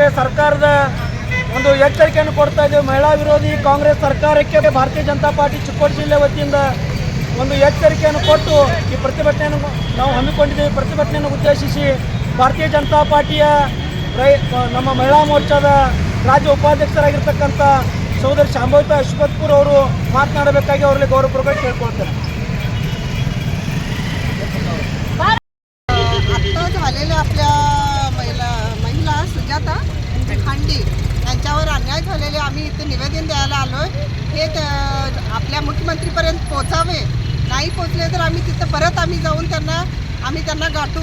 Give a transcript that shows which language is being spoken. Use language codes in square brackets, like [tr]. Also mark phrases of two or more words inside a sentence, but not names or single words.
[kn] ಸರ್ಕಾರದ ಒಂದು ಎಚ್ಚರಿಕೆಯನ್ನು ಕೊಡ್ತಾ ಇದ್ದೇವೆ. ಮಹಿಳಾ ವಿರೋಧಿ ಕಾಂಗ್ರೆಸ್ ಸರ್ಕಾರಕ್ಕೆ ಭಾರತೀಯ ಜನತಾ ಪಾರ್ಟಿ ಚಿಕ್ಕೋಡಿ ಜಿಲ್ಲೆ ವತಿಯಿಂದ ಒಂದು ಎಚ್ಚರಿಕೆಯನ್ನು ಕೊಟ್ಟು ಈ ಪ್ರತಿಭಟನೆಯನ್ನು ನಾವು ಹಮ್ಮಿಕೊಂಡಿದ್ದೇವೆ. ಪ್ರತಿಭಟನೆಯನ್ನು ಉದ್ದೇಶಿಸಿ ಭಾರತೀಯ ಜನತಾ ಪಾರ್ಟಿಯ ನಮ್ಮ ಮಹಿಳಾ ಮೋರ್ಚಾದ ರಾಜ್ಯ ಉಪಾಧ್ಯಕ್ಷರಾಗಿರ್ತಕ್ಕಂಥ ಸಹೋದರಿ ಶಾಂಭವಿತಾ ಅಶ್ವತ್ಪುರ್ ಅವರು ಮಾತನಾಡಬೇಕಾಗಿ ಅವರಲ್ಲಿ ಗೌರವಪೂರ್ವಕ ಕೇಳ್ಕೊಳ್ತಾರೆ. [mr] झालेलं आपल्या महिला सुजाता हंडी यांच्यावर अन्याय झालेले आम्ही इथे निवेदन द्यायला आलो आहे. हे आपल्या मुख्यमंत्रीपर्यंत पोचावे. नाही पोचले तर आम्ही तिथं परत जाऊन त्यांना गाठू.